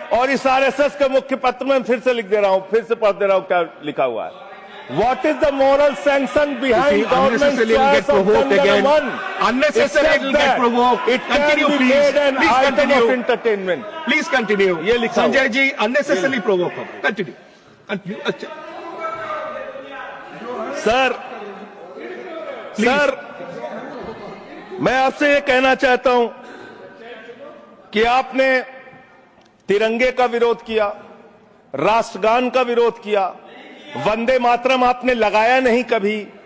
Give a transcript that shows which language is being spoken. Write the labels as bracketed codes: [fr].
[hi] और इस आरएसएस के मुख्य पत्र में फिर से लिख दे रहा हूं, फिर से पढ़ दे रहा हूं क्या लिखा हुआ है। [en] What is the moral sanction behind government's choice of Jan Gana Man? Unnecessarily it will get provoked. It can be made an item of entertainment. Please continue. [hi] ये लिखा हुआ है। Sanjay ji, [en] unnecessarily provoke. Continue. [hi] अच्छा सर, मैं आपसे ये कहना चाहता हूं कि आपने तिरंगे का विरोध किया, राष्ट्रगान का विरोध किया, वंदे मातरम आपने लगाया नहीं कभी।